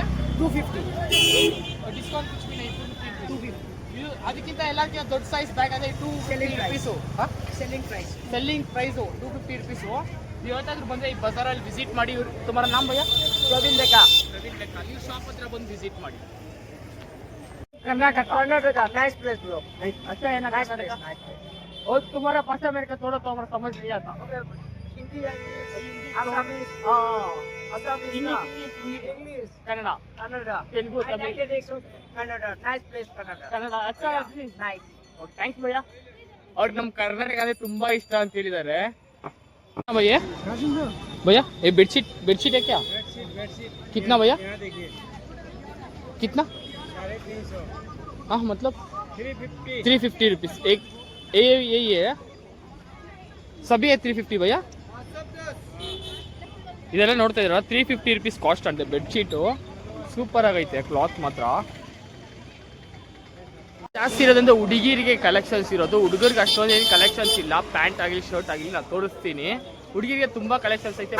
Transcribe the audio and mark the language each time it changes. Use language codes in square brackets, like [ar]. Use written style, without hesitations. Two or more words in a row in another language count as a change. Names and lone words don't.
[hi] 250 ಡಿಸ್ಕೌಂಟ್ कुछ भी नहीं, 250. [kn] ಇದು ಅದಕ್ಕಿಂತ ಎಲ್ಲಕ್ಕಿಂತ ದೊಡ್ಡ [en] size bag [kn] ಅದೇ 250 ರೂಪೀಸು. [en] selling price 250 rupees. [kn] ನೀವು ಯಾವತ್ತಾದ್ರೂ ಬಂದರೆ ಈ ಬಜಾರಲ್ಲಿ ವಿಸಿಟ್ ಮಾಡಿ. [hi] तुम्हारा नाम भैया? [kn] ಪ್ರವೀಣ್ ಲೆಕ್ಕ. ನೀವು ಶಾಪ್ ಹತ್ರ ಬಂದು ವಿಸಿಟ್ ಮಾಡಿ. [hi] कर्नाटका [en] nice place bro, [hi] अच्छा है ना, [en] nice place. [hi] और तुम्हारा भाषा मेरे को थोड़ा तो हमारा समझ नहीं आता. हिंदी असमीज, इंग्लिश, कन्नड़ा, तेलुगु, तमिल, कन्नड़ा. [en] nice place [hi] कन्नड़ा. अच्छा नाइस. और थैंक्स भैया. [kn] और ನಮ್ಮ ಕರ್ನಾಟಕ ಅಂದ್ರೆ ತುಂಬಾ ಇಷ್ಟ ಅಂತ ಹೇಳಿದ್ದಾರೆ. [hi] भैया भैया ये बेडशीट है क्या? बेडशीट कितना भैया? कितना? 350. हाँ मतलब 350 रुपीस एक. यही है सभी है 350 भैया. [kn] ಇದೆಲ್ಲ ನೋಡ್ತಾ ಇದ್ದೀರಾ 350 [en] rupees cost [kn] ಅಂತೆ ಬೆಡ್ಶೀಟು. ಸೂಪರ್ ಆಗೈತೆ ಕ್ಲಾತ್ ಮಾತ್ರ. ಜಾಸ್ತಿ ಇರೋದ್ರಿಂದ ಹುಡುಗಿರಿಗೆ ಕಲೆಕ್ಷನ್ಸ್ ಇರೋದು. ಹುಡುಗರಿಗೆ ಅಷ್ಟೊಂದೇನು ಕಲೆಕ್ಷನ್ಸ್ ಇಲ್ಲ. ಪ್ಯಾಂಟ್ ಆಗಲಿ ಶರ್ಟ್ ಆಗಲಿ ನಾನು ತೋರಿಸ್ತೀನಿ. ಹುಡುಗಿರಿಗೆ ತುಂಬ ಕಲೆಕ್ಷನ್ಸ್ ಐತೆ.